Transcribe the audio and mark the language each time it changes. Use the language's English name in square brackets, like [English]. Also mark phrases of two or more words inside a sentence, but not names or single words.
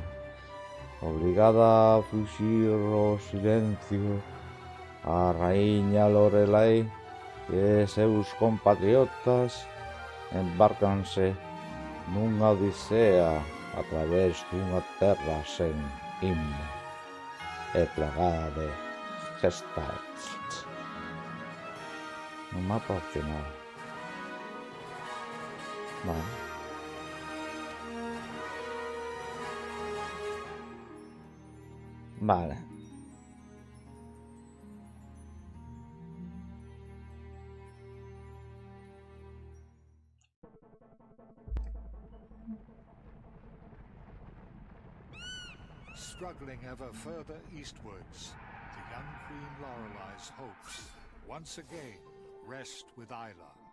[Galician] Obrigada a fuxir o silencio, a raíña Lorelai e seus compatriotas embárcanse nunha odisea a través dunha terra sen himno e plagada de gestats. Un mapa opcional. Vale. Vale. [English] Struggling ever further eastwards, the young Queen Lorelai's hopes once again rest with Isla.